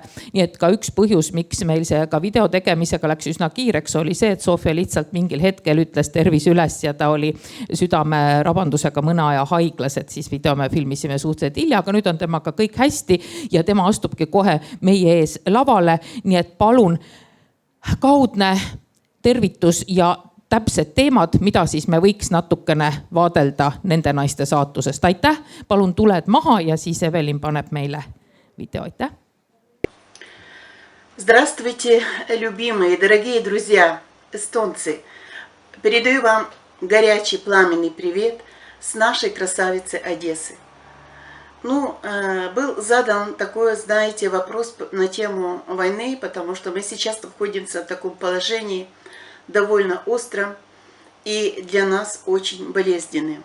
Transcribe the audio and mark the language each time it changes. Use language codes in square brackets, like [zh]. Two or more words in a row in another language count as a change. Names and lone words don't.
[et] nii et ka üks põhjus, miks meil see ka video tegemisega läks üsna kiireks, oli see, et Sofia lihtsalt mingil hetkel ütles tervis üles ja ta oli südamerabandusega mõne aja haiglas, et siis video me filmisime suhteliselt hilja, aga nüüd on temaga kõik hästi ja tema astubki kohe meie ees lavale. nii et palun kaudne tervitus ja täpsed teemad, mida siis me võiks natukene vaadelda nende naiste saatusest. Aitäh, palun tuled maha ja siis Evelin paneb meile video. Aitäh. [ru] Здравствуйте, любимые, дорогие друзья, эстонцы. Передаю вам горячий пламенный привет с нашей красавицы Одессы. Ну, был задан такой, знаете, вопрос на тему войны, потому что мы сейчас находимся в таком положении довольно остром и для нас очень болезненным.